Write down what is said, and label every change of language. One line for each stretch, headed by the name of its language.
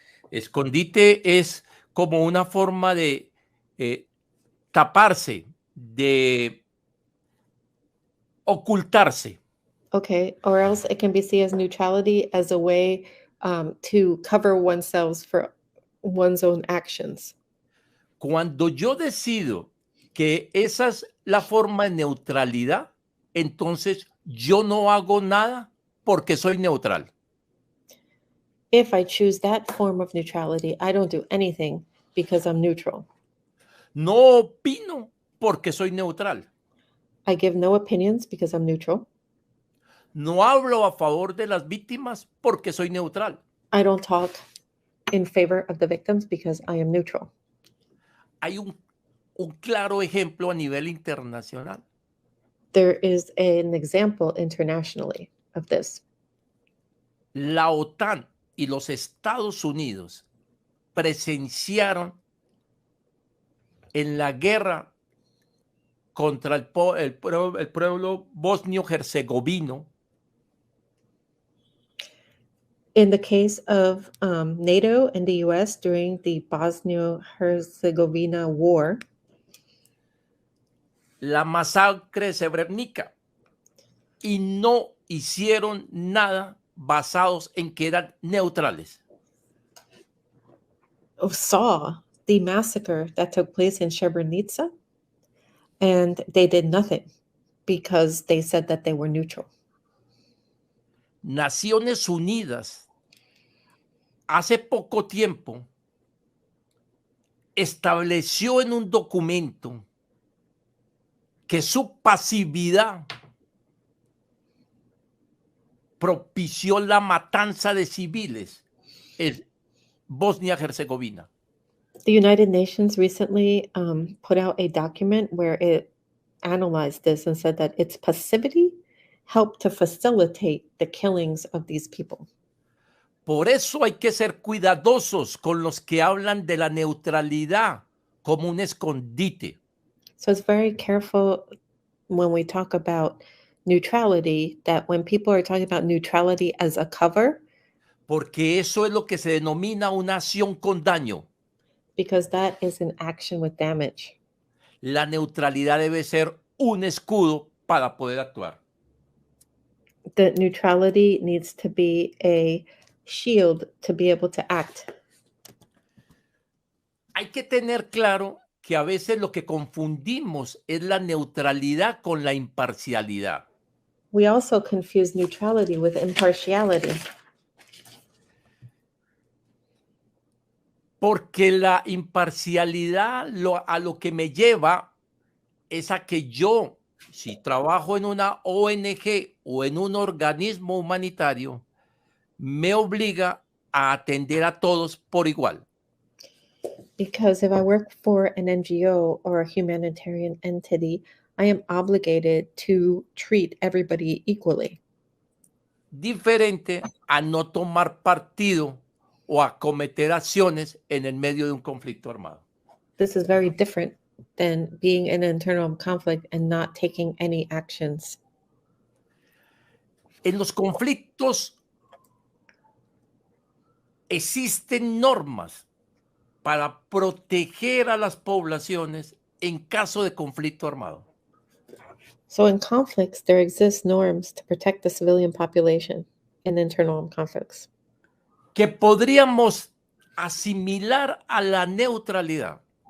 Spanish: Escondite es como una forma de taparse, de ocultarse.
English: Okay, or else it can be seen as neutrality as a way to cover oneself for one's own actions.
Spanish: Cuando yo decido que esa es la forma de neutralidad, entonces yo no hago nada porque soy neutral.
English: If I choose that form of neutrality, I don't do anything because I'm neutral.
Spanish: No opino porque soy neutral.
English: I give no opinions because I'm neutral.
Spanish: No hablo a favor de las víctimas porque soy neutral.
English: I don't talk in favor of the victims because I am neutral.
Spanish: Hay un claro ejemplo a nivel internacional.
English: There is an example internationally of this.
Spanish: La OTAN y los Estados Unidos presenciaron en la guerra contra el pueblo bosnio-herzegovino.
English: In the case of NATO and the US during the Bosnia-Herzegovina war,
Spanish: la masacre de Srebrenica, y no hicieron nada basados en que eran neutrales.
English: saw the massacre that took place in Srebrenica, and they did nothing because they said that they were neutral.
Spanish: Naciones Unidas hace poco tiempo estableció en un documento que su pasividad propició la matanza de civiles en Bosnia-Herzegovina.
English: The United Nations recently put out a document where it analyzed this and said that its passivity helped to facilitate the killings of these people.
Spanish: Por eso hay que ser cuidadosos con los que hablan de la neutralidad como un escondite.
English: So it's very careful when we talk about neutrality, that when people are talking about neutrality as a cover,
Spanish: porque eso es lo que se denomina una acción con daño.
English: Because that is an action with damage.
Spanish: La neutralidad debe ser un escudo para poder actuar.
English: The neutrality needs to be a shield to be able to act.
Spanish: Hay que tener claro que a veces lo que confundimos es la neutralidad con la imparcialidad.
English: We also confuse neutrality with impartiality.
Spanish: Porque la imparcialidad a lo que me lleva es a que yo, si trabajo en una ONG o en un organismo humanitario, me obliga a atender a todos por igual.
English: Because if I work for an NGO or a humanitarian entity, I am obligated to treat everybody equally.
Spanish: Diferente a no tomar partido o a cometer acciones en el medio de un conflicto armado.
English: This is very different than being in an internal conflict and not taking any actions.
Spanish: En los conflictos existen normas para proteger a las poblaciones en caso de conflicto armado.
English: So in conflicts, there exist norms to protect the civilian population in internal conflicts.
Spanish: Que podríamos asimilar a la neutralidad.